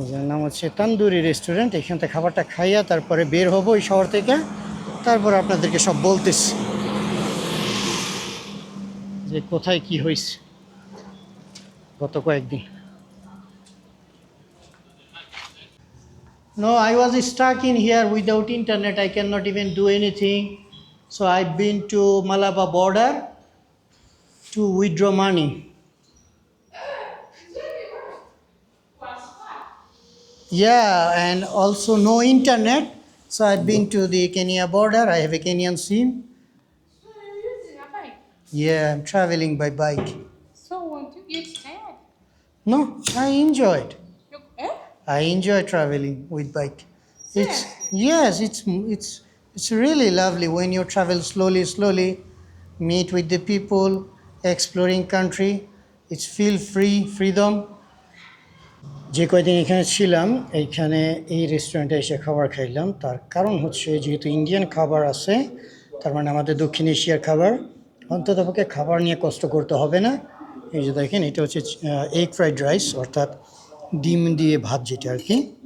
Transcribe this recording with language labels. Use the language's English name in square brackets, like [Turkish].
[Bangla] নাম হচ্ছে তান্দুরি রেস্টুরেন্ট। এখান থেকে খাবারটা খাইয়া তারপরে বের হবো এই শহর থেকে, তারপর আপনাদেরকে সব বলতেছি যে কোথায় কি হয়েছে গত কয়েকদিন। [English] No, I was stuck in here without internet. I cannot even do anything. So I've been to Malaba border to withdraw money. Yeah, and also no internet. So I've been to the Kenya border. I have a Kenyan SIM. So you're using a bike. Yeah, I'm traveling by bike. So won't you get sad? No, I enjoyed. Eh? I enjoy traveling with bike. It's yes, it's really lovely when you travel slowly, meet with the people, exploring country. It's feel freedom. [Bangla] যে কয়দিন এখানে ছিলাম, এইখানে এই রেস্টুরেন্টে এসে খাবার খাইলাম। তার কারণ হচ্ছে যেহেতু ইন্ডিয়ান খাবার আছে, তার মানে আমাদের দক্ষিণ এশিয়ার খাবার, অন্ততপক্ষে খাবার নিয়ে কষ্ট করতে হবে না। এই যে দেখেন, এটা হচ্ছে এগ ফ্রাইড রাইস, অর্থাৎ ডিম দিয়ে ভাত যেটা আর কি।